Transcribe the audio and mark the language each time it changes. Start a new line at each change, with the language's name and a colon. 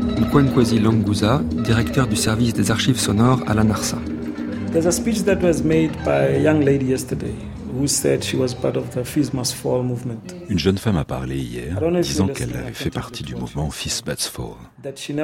French: Kwankwasi Languza, directeur du service des archives sonores à la NARSA.
English: There's a speech that was made by a young lady yesterday who said she was part of the Fils Must Fall movement.
French: Une jeune femme a parlé hier, disant qu'elle avait fait partie du mouvement Fils Must Fall.